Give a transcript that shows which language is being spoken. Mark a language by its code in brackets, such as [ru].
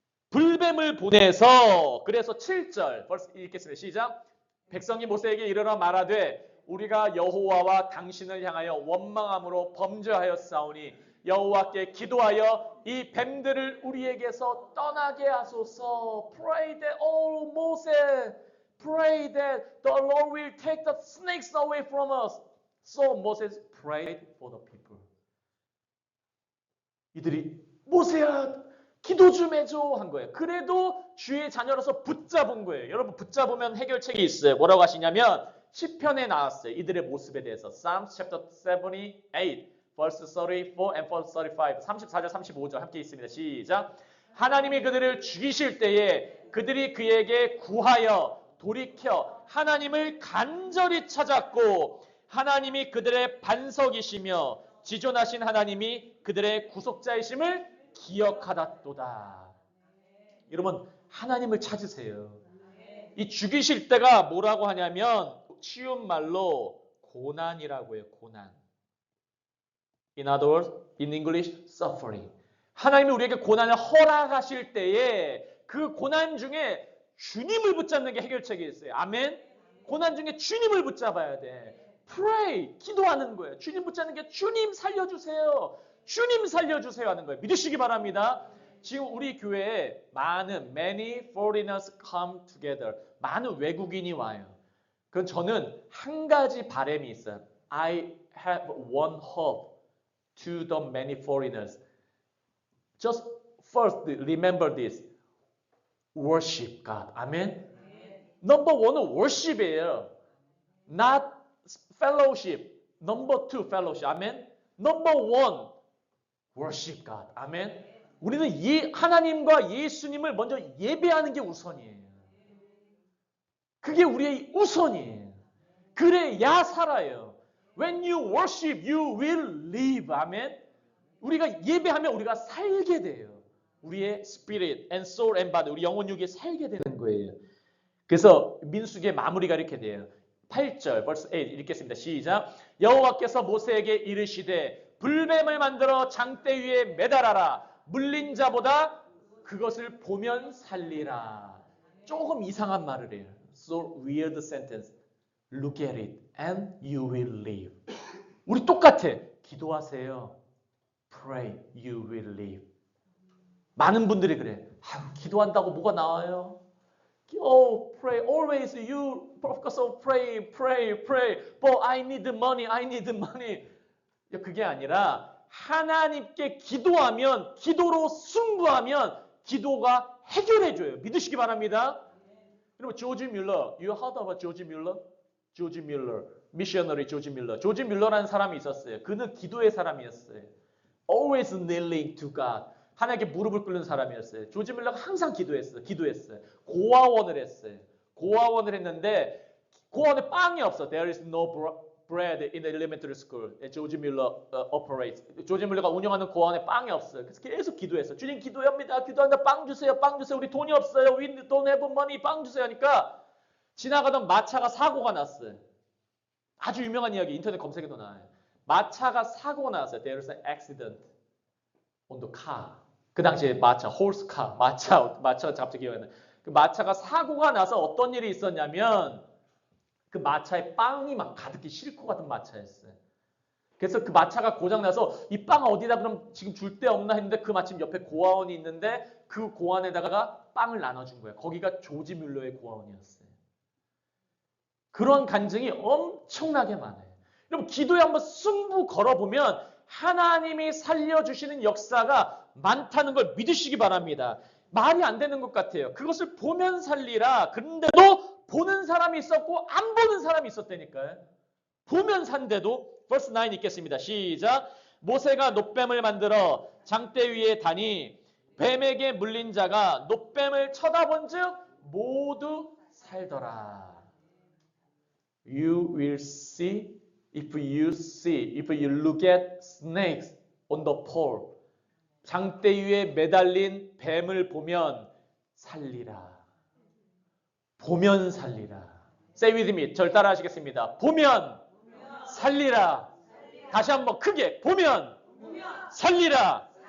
[ko] 불뱀을 보내서, 그래서 7절 벌써 읽겠습니다. 시작. 백성이 모세에게 이르러 말하되 우리가 여호와와 당신을 향하여 원망함으로 범죄하였사오니 여호와께 기도하여 이 뱀들을 우리에게서 떠나게 하소서. [en] Pray that, oh Moses, pray that the Lord will take the snakes away from us. So Moses prayed for the people. [ko] 이들이 모세야 기도 좀 해줘 한 거예요. 그래도 주의 자녀로서 붙잡은 거예요. 여러분, 붙잡으면 해결책이 있어요. 뭐라고 하시냐면 시편에 나왔어요. 이들의 모습에 대해서. [en] Psalms chapter 78 verse 34 and verse 35. [ko] 34절 35절 함께 있습니다. 시작. 하나님이 그들을 죽이실 때에 그들이 그에게 구하여 돌이켜 하나님을 간절히 찾았고 하나님이 그들의 반석이시며 지존하신 하나님이 그들의 구속자이심을 기억하다도다. 여러분, 하나님을 찾으세요. 이 죽이실 때가 뭐라고 하냐면 쉬운 말로 고난이라고 해요. 고난. [en] In other words, in English, suffering. [ko] 하나님이 우리에게 고난을 허락하실 때에 그 고난 중에 주님을 붙잡는 게 해결책이 있어요. 아멘? 고난 중에 주님을 붙잡아야 돼. Pray, 기도하는 거예요. 주님 붙잡는 게 주님 살려주세요. 주님 살려주세요 하는 거예요. 믿으시기 바랍니다. 지금 우리 교회에 [en] many foreigners come together. [ko] 많은 외국인이 와요. 그건 저는 한 가지 바람이 있어요. [en] I have one hope to the many foreigners. Just first remember this. Worship God. 아멘. Number one은 worship이에요. Not fellowship. Number two, fellowship. 아멘. Number one, worship God. 아멘. [ko] 우리는 하나님과 예수님을 먼저 예배하는 게 우선이에요. 그게 우리의 우선이에요. 그래야 살아요. [en] When you worship, you will live. [ko] 아멘. 우리가 예배하면 우리가 살게 돼요. 우리의 [en] spirit and soul and body, [ko] 우리 영혼 육에 살게 되는 거예요. 그래서 민수기의 마무리가 이렇게 돼요. 8절, verse 8 읽겠습니다. 시작. 여호와께서 모세에게 이르시되 불뱀을 만들어 장대 위에 매달아라. 물린 자보다 그것을 보면 살리라. 조금 이상한 말을 해요. [en] So weird sentence. Look at it and you will live. [ko] 우리 똑같아. 기도하세요. [en] Pray, you will live. [ko] 많은 분들이 그래. 기도한다고 뭐가 나와요? [en] Oh, pray, always you focus on pray. But I need money. [ko] 그게 아니라 하나님께 기도하면, 기도로 승부하면 기도가 해결해줘요. 믿으시기 바랍니다. 여러분, 조지 뮬러, [en] you heard about [ko] 조지 뮬러? 조지 뮬러, 미셔너리 조지 뮬러. 조지 뮬러라는 사람이 있었어요. 그는 기도의 사람이었어요. [en] Always kneeling to God. [ko] 하나님께 무릎을 꿇는 사람이었어요. 조지 뮬러가 항상 기도했어요. 고아원을 했어요. 고아원을 했는데 고아원에 빵이 없어. [en] There is no bread in the elementary school. [ko] 조지 뮬러 operates. 조지 뮬러가 운영하는 고아원에 빵이 없어요. 그래서 계속 기도했어요. 주님 기도합니다. 빵 주세요. 우리 돈이 없어요. [en] We don't have money. [ko] 빵 주세요 하니까 지나가던 마차가 사고가 났어요. 아주 유명한 이야기. 인터넷 검색에도 나와요. 마차가 사고가 났어요. [en] There is an accident on the car. [ko] 그 당시에 마차, horse car, 마차가 갑자기 기억이 나요. 그 마차가 사고가 나서 어떤 일이 있었냐면 그 마차에 빵이 막 가득히 싣고 가던 마차였어요. 그래서 그 마차가 고장나서 이 빵 어디다 그럼 지금 줄 데 없나 했는데 그 마침 옆에 고아원이 있는데 그 고아원에다가 빵을 나눠준 거예요. 거기가 조지 뮬러의 고아원이었어요. 그런 간증이 엄청나게 많아요. 여러분, 기도에 한번 승부 걸어보면 하나님이 살려주시는 역사가 많다는 걸 믿으시기 바랍니다. 말이 안 되는 것 같아요. 그것을 보면 살리라. 그런데도 보는 사람이 있었고 안 보는 사람이 있었다니까요. 보면 산대도 verse 9 읽겠습니다. 시작. 모세가 놋뱀을 만들어 장대 위에 다니 뱀에게 물린 자가 놋뱀을 쳐다본 즉 모두 살더라. [en] You will see if you look at snakes on the pole. [ko] 장대 위에 매달린 뱀을 보면 살리라. 보면 살리라. [en] Say with me. [ko] 절 따라 하시겠습니다. 보면 살리라. 다시 한번 크게. 보면 살리라.